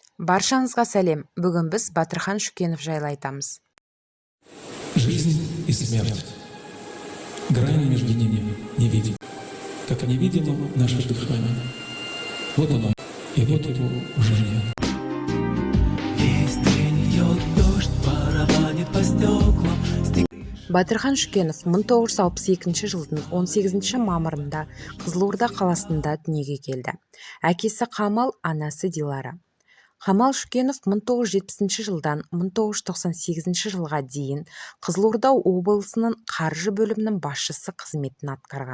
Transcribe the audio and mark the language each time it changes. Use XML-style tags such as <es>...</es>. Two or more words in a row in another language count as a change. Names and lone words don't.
<kk>Баршаңызға сәлем. Бүгін біз Батырхан Шүкенов жайлы айтамыз.</kk> <ru>Жизнь и смерть. Грань между ними невидима, как невидимо наше дыхание. Вот оно, и вот его уже нет. Весь день льет дождь, барабанит по стеклам.</ru> <kk>Батырхан Шүкенов 1962 жылдың 18 мамырында Қызылорда қаласында дүниеге келді. Әкесі Қамал, анасы Дилара. Қамал Шүкенов 1970 жылдан 1998 жылға дейін Қызылорда облысының қаржы бөлімінің басшысы қызметін атқарған.</kk>